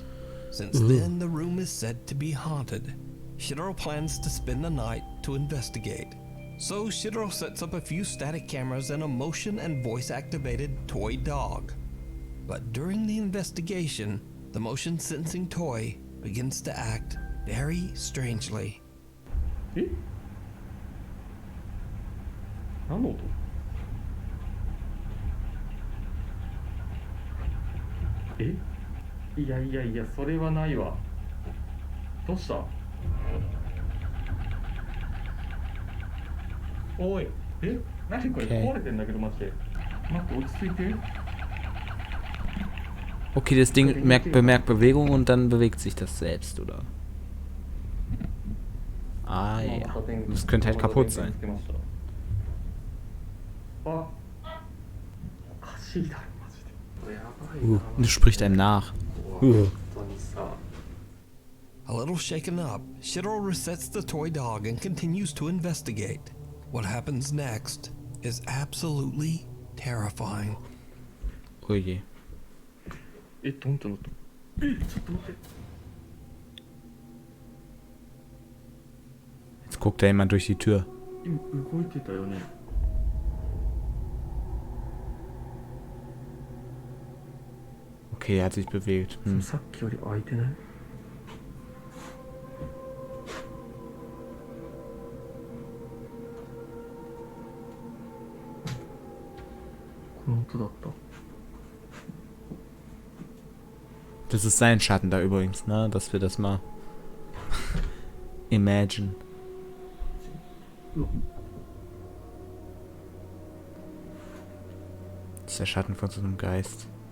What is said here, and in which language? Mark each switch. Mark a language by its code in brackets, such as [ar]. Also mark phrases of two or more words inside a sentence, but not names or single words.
[en] Since then, the room is said to be haunted. Shiro plans to spend the night to investigate. So Shiro sets up a few static cameras and a motion and voice activated toy dog. But during the investigation, the motion sensing toy begins to act very strangely. [ja] 何の音？え？いやいやいや、それはないわ。どうした？おい、え？何これ？ Okay. 壊れてんだけど、マジで。待って、落ち着いて。 [de] Okay, das Ding bemerkt Bewegung und dann bewegt sich das selbst, oder? Ah ja. Das könnte halt kaputt sein. [ja] あ、おかしいだろ、マジで。これやばいな。 [de] Und es spricht einem nach. [ja] 本当にさ。 [en] A little shaken up, Shiro resets the toy dog and continues to investigate. What happens next is absolutely terrifying. [de] Oh je. [ja] え、どんってなった。え、ちょっと待って。 [de] Jetzt guckt da jemand durch die Tür. [ja] 今動いてたよね。 [de] Okay, er hat sich bewegt. [ja] さっきより開いてない？この音だった。 [de] Das ist sein Schatten da übrigens, ne? Dass wir das mal imagine. Das ist der Schatten von so einem Geist.